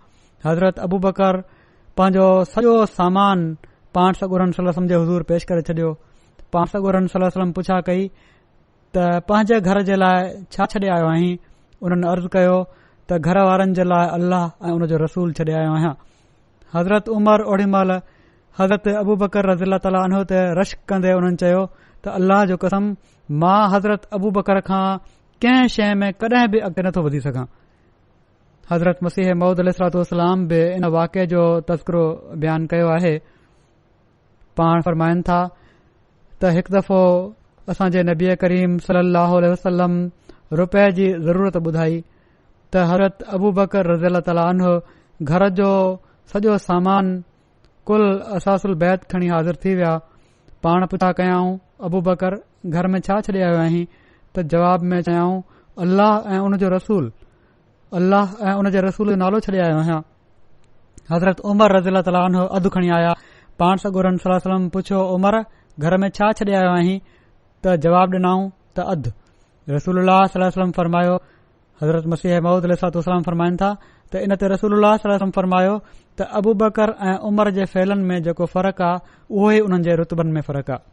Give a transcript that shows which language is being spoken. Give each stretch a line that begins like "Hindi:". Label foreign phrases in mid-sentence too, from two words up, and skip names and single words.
Sindhi: हज़रत अबू बकर पंहिंजो सॼो सामान पाण सॻोरन
Arabic: صلى الله عليه وسلم
Sindhi: जे हुज़ूर पेश करे छॾियो। पाण सॻोरन
Arabic: صلى الله عليه وسلم
Sindhi: पुछा कई त पंहिंजे घर जे लाइ छा छॾे आयो आहीं? उन्हनि अर्ज़ु कयो त घर वारनि जे लाइ अल्लाह ऐं उन जो रसूल छॾे आयो आहियां। हज़रत उमर ओड़ी महिल हज़रत अबू बकर
Arabic: رضي الله تعالى عنه
Sindhi: ते रश्क कंदे उन्हनि चयो त अल्लाह जो कसम मां हज़रत अबू बकर खां कंहिं शइ में कॾहिं बि अॻिते नथो वधी सघां। हज़रत मसीह मऊद
Arabic: عليه الصلاة والسلام
Sindhi: बि इन वाक़े जो तज़किरो बयानु कयो आहे। पाण फरमाइनि था त हिकु दफ़ो असांजे नबी करीम
Arabic: صلى الله عليه وسلم
Sindhi: रुपए जी ज़रूरत ॿुधाई त हज़रत अबू बकर
Arabic: رضي الله تعالى عنه
Sindhi: घर जो सॼो सामान
Arabic: كل أثاث البيت
Sindhi: खणी हाज़िर थी विया। पाण पुछा कयाऊं अबू बकर घर में छा छॾे आयो आहीं? त जवाब में चयाऊं अल्लाह ऐं उन जो रसूल, अल्लाह ऐं उन जे रसूल जो नालो छॾे आयो आहियां। हज़रत उमर
Arabic: رضي الله تعالى عنه
Sindhi: अधु खणी आया। पाण सॻोरन
Arabic: صلى الله عليه وسلم
Sindhi: पुछियो उमर घर में छा छॾे आयो आहीं? त जवाब ॾिनाऊं त अधु। रसूलुल्लाह
Arabic: صلى الله عليه وسلم
Sindhi: फरमायो, हज़रत मसीह मऊद
Arabic: عليه الصلاة والسلام
Sindhi: फरमाइनि था त इन ते रसूलुल्लाह
Arabic: صلى الله عليه وسلم
Sindhi: फरमायो त अबू बकर ऐं उमर जे फैलनि में जेको फ़र्क़ु आहे उहो ई उन्हनि जे रुतबनि में फ़र्क़ु आहे।